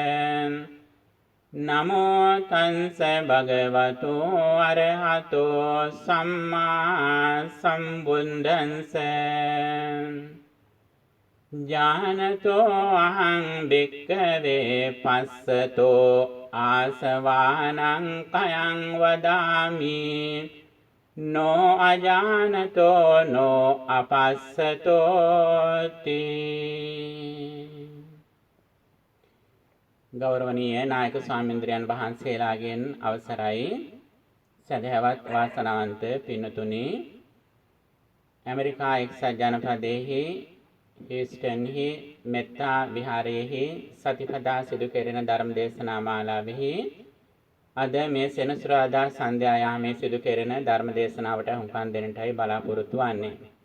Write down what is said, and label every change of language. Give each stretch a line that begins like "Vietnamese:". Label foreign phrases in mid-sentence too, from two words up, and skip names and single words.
Pali: නමෝ තංස භගවතු අරහතෝ සම්මා සම්බුද්දස්ස ඥානතෝ අහං භික්ඛවේ පස්සතෝ ආසවානං කයං වදාමි නෝ අජානතෝ නෝ අපස්සතෝති
Sinhala: ගෞරවනීය නායක ස්වාමීන්ද්‍රයන් වහන්සේලාගෙන් අවසරයි සදහවත් වාසනාවන්ත පින්තුනි ඇමරිකා එක්සත් ජනපදයේ හියුස්ටන්හි මෙත්තා විහාරයේ සතිපතා සිදු කෙරෙන ධර්ම දේශනා මාලාවෙහි අද මේ සෙනසුරාදා සන්ධ්‍යා යාමේ සිදු කෙරෙන ධර්ම දේශනාවට හුම්කන් දෙන්නටයි බලාපොරොත්තු වෙන්නේ.